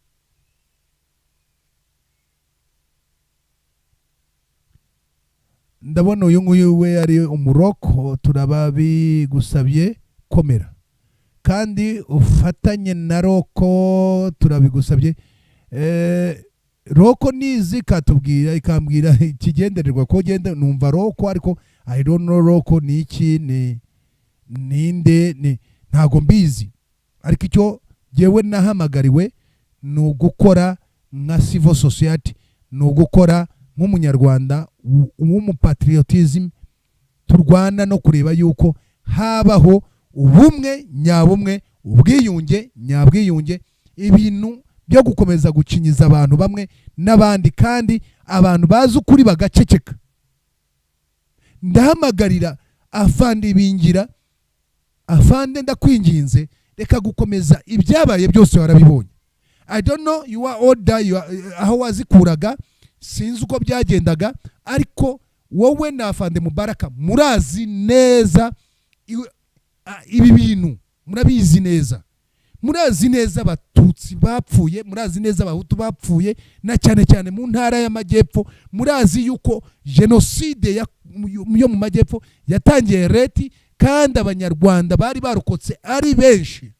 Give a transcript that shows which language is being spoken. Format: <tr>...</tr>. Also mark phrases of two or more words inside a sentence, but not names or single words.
<rw>Ndabona uyu nguyu we ari umuroko, turababigusabye komera kandi ufatanye na Roko, turabigusabye. Roko nizi katubwira, ikambwira ikigendererwa ko genda numva Roko, ariko</rw> <en>I don't know</en> <rw>Roko ni iki, ninde, ntago mbizi, ariko icyo jewe nahamagariwe ni ugukora nka</rw> <en>civil society,</en> <rw>ni ugukora nk'umunyarwanda w'umupatriotism, turwana no kureba yuko habaho ubumwe nyabumwe, ubwiyunge nyabwiyunge, ibintu byo gukomeza gucinyiza abantu bamwe n'abandi, kandi abantu bazi ukuri bagaceceka. Ndahamagarira afande Bingira, afande ndakwinginze, reka gukomeza ibyabaye byose warabibonye.</rw> <en>I don't know you are older,</en> <rw>aho wazikuraga sinzi uko byagendaga, ariko wowe na afande Mubaraka murazi neza ibi bintu, murabizi neza, murazi neza abatutsi bapfuye, murazi neza abahutu bapfuye, na cyane cyane mu ntara y'Amajyepfo, murazi yuko genocide yo mu majyepfo yatangiye reti kandi abanyarwanda bari barokotse ari benshi.</rw>